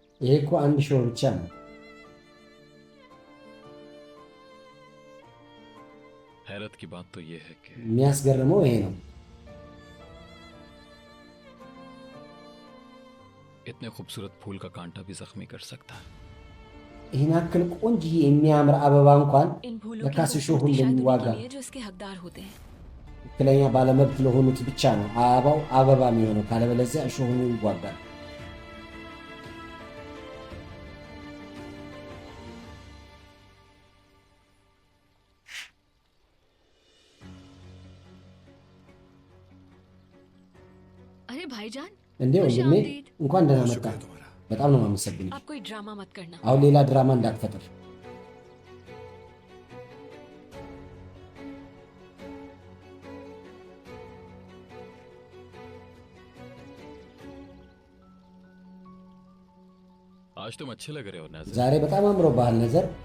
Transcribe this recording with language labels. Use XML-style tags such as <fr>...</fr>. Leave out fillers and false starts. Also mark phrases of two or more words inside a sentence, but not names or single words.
<am>ይሄ እኮ አንድ ሾው ብቻ ነው</am> <hi>हैरत की बात तो ये है कि</hi> <am>የሚያስገርመው ይሄ ነው</am> <hi>इतने खूबसूरत फूल का कांटा भी जख्मी कर सकता है</hi> <am>ይህን ያክል ቆንጆ የሚያምር አበባ እንኳን</am> <hi>इन फूलों की</hi> <am>ለካስ እሾህ</am> <hi>खूबसूरती शायद</hi> <am>እንደሚዋጋ</am> <hi>उन्हीं के लिए जो इसके हकदार होते हैं</hi> <am>ትክክለኛ ባለመብት ለሆኑት ብቻ ነው አበባው አበባ የሚሆነው ካለበለዚያ እሾሁን ይዋጋል</am> <hi>अरे भाईजान</hi> <am>እንዴ ወንድሜ</am> <hi>खुशामदीद।</hi> <am>እንኳን ደህና</am> <hi>बहुत</hi> <am>መጣ</am> <hi>शुक्रिया तुम्हारा</hi> <am>በጣም ነው የማመሰግነው</am> <hi>आप कोई ड्रामा मत करना</hi> <am>አሁን ሌላ ድራማ እንዳትፈጥር</am> <hi>आज तुम अच्छे लग रहे हो नजर</hi> <am>ዛሬ በጣም አምሮብሃል ነዘር</am>